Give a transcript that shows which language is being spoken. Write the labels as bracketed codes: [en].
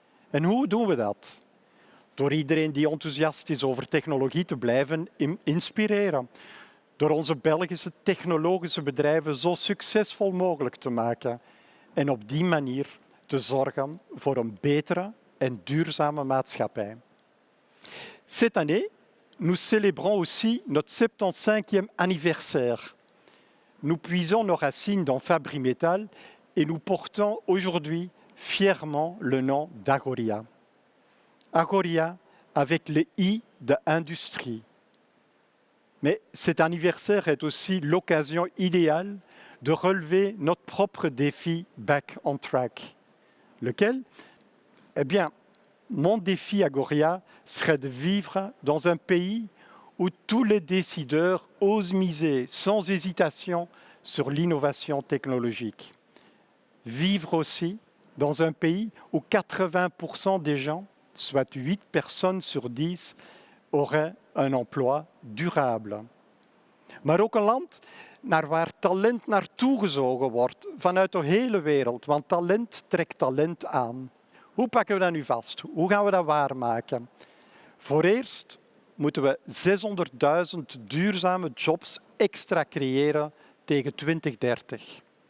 [nl] En hoe doen we dat? Door iedereen die enthousiast is over technologie te blijven inspireren. Door onze Belgische technologische bedrijven zo succesvol mogelijk te maken. En op die manier te zorgen voor een betere en duurzame maatschappij. [fr] Cette année, nous célébrons aussi notre 75e anniversaire. Nous puisons nos racines dans Fabri-Metal et nous portons aujourd'hui fièrement le nom d'Agoria. Agoria avec le I de industrie. Mais cet anniversaire est aussi l'occasion idéale de relever notre propre défi Back on Track. Lequel? Eh bien, mon défi Agoria serait de vivre dans un pays où tous les décideurs osent miser sans hésitation sur l'innovation technologique. Vivre aussi dans un pays où 80% des gens soit 8 personnes sur 10, auraient un emploi durable. [nl] Maar ook een land waar talent naartoe gezogen wordt vanuit de hele wereld, want talent trekt talent aan. Hoe pakken we dat nu vast? Hoe gaan we dat waarmaken? Voor eerst moeten we 600.000 duurzame jobs extra creëren tegen 2030.